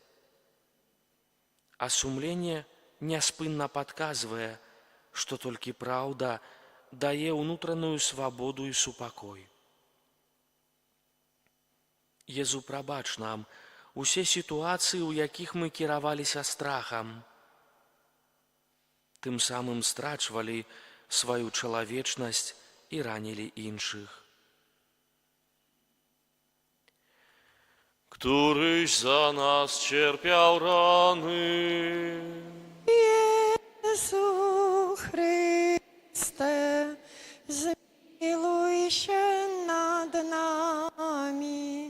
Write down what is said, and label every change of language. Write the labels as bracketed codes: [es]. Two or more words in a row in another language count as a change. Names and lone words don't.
[be] А сумленне няспынна падказвае, што толькі праўда дае ўнутраную свабоду і супакой. Езу, прабач нам усе сітуацыі, у якіх мы кіраваліся страхам, тым самым страчвалі сваю чалавечнасць і ранілі іншых. [pl] Któryś za nas cierpiał rany, Jezu Chryste, zmiłuj się nad nami.